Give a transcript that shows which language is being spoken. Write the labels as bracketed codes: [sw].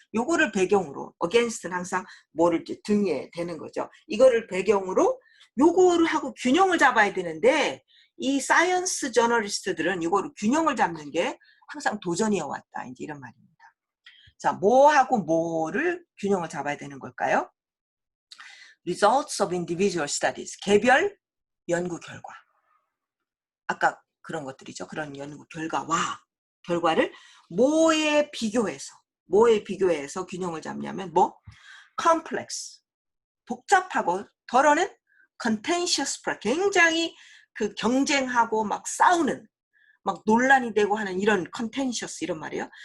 [ko] 요거를 배경으로 against는 항상 뭐를 등에 대는 거죠. 이거를 배경으로 요거를 하고 균형을 잡아야 되는데 이 사이언스 저널리스트들은 요거를 균형을 잡는 게 항상 도전이어 왔다. 이제 이런 말입니다. 자, 뭐하고 뭐를 균형을 잡아야 되는 걸까요? [en] Results of individual studies. [ko] 개별 연구 결과. 아까 그런 것들이죠. 그런 연구 결과를 뭐에 비교해서 균형을 잡냐면 뭐? complex. 복잡하고 덜어는 contentious. 굉장히 그 경쟁하고 막 싸우는 막 논란이 되고 하는 이런 contentious 이런 말이에요.